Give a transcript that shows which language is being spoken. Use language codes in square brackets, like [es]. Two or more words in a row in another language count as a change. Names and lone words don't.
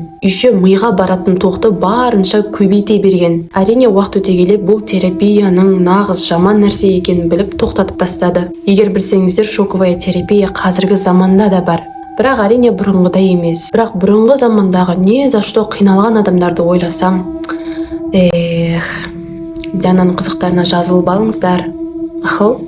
[kk] Үйше миға баратын тоқты барынша көбейте берген. Әрине уақыт өте келе бұл терапияның нағыз жаман нәрсе екенін біліп тоқтатып тастады. Егер білсеңіздер, [ru] шоковая терапия [kk] қазіргі заманда да бар. Бірақ әрине бұрынғыдай емес. Бірақ бұрынғы замандағы [ru] не за что [kk] қиналған адамдарды ойласам, Диананың қызықтарына жазылып алыңыздар. Ақыл.